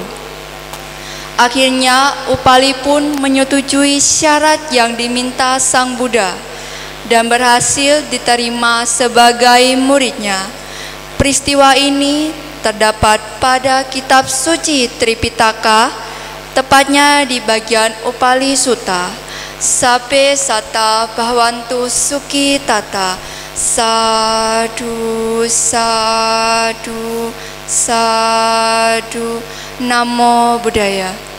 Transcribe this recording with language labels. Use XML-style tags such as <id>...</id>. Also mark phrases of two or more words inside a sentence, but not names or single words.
<id>Akhirnya Upali pun menyetujui syarat yang diminta Sang Buddha dan berhasil diterima sebagai muridnya. Peristiwa ini terdapat pada kitab suci Tripitaka, tepatnya di bagian Upali Sutta.</id> <pi>Sape sata bhavantu sukhi tata. Sadu, sadu, sadu.</pi> <id>Namo Buddhaya.</id>